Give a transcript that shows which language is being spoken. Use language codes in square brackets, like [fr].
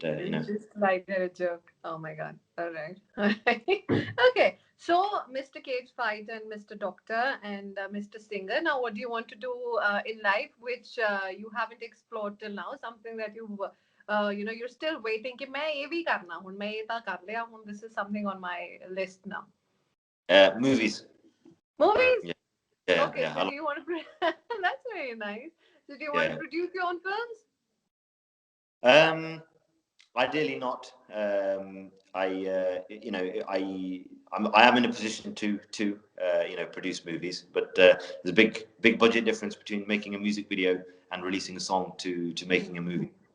[en] Just like a joke. Oh my God. All right. Okay. So, Mr. Cage Fighter and Mr. Doctor and Mr. Singer. Now, what do you want to do in life, which you haven't explored till now? Something that you're still waiting. [hi] कि मैं ये भी करना हूँ, मैं ये तो कर लिया हूँ. [en] This is something on my list now. Movies. Movies? Yeah. Okay. So, do you want to? That's very nice. So, do you want to produce your own films? Ideally not. I am in a position to produce movies, but there's a big budget difference between making a music video and releasing a song to making a movie.